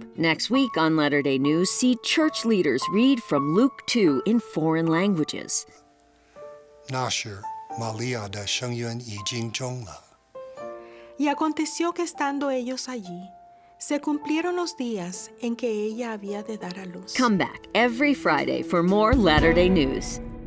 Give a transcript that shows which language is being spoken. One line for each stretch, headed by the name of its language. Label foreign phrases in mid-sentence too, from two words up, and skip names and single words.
English: Next week on Latter-day News, see church leaders read from Luke 2 in foreign languages.
Chinese: 那时，玛利亚的生孕已经终了。
Spanish: Y aconteció que estando ellos allí, se cumplieron los días en que ella había de dar a luz.
English: Come back every Friday for more Latter-day News.